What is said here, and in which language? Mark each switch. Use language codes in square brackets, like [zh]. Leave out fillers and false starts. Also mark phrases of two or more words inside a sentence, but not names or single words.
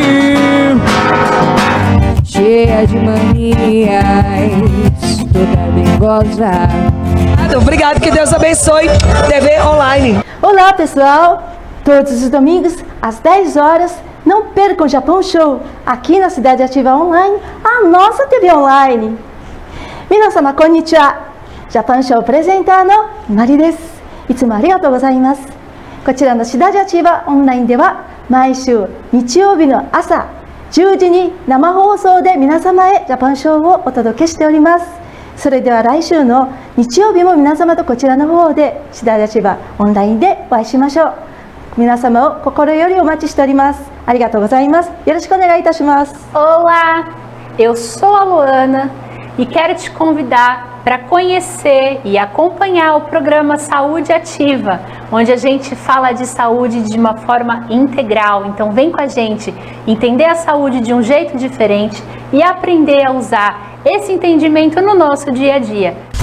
[pt] cheia de manias, toda dengosa. Obrigado, que Deus abençoe. TV Online. Olá pessoal, todos os domingos às 10 horas, não percam o Japão Show, aqui na Cidade Ativa Online, a nossa TV Online. [ja] 皆様こんにちは, Japão Show apresenta のマリです. いつもありがとうございます. こちらの Cidade Ativa Online では毎週日曜日の朝10時に生放送で皆様へジャパンショーをお届けしております。それでは来週の日曜日も皆様とこちらの方で Cidade Ativa Online でお会いしましょう。皆様を心よりお待ちしております。ありがとうございます。よろしくお願いいたします。 [pt] Olá, eu sou a Luana e quero te convidar para conhecer e acompanhar o programa Saúde Ativa, onde a gente fala de saúde de uma forma integral. Então vem com a gente entender a saúde de um jeito diferente e aprender a usar esse entendimento no nosso dia a dia.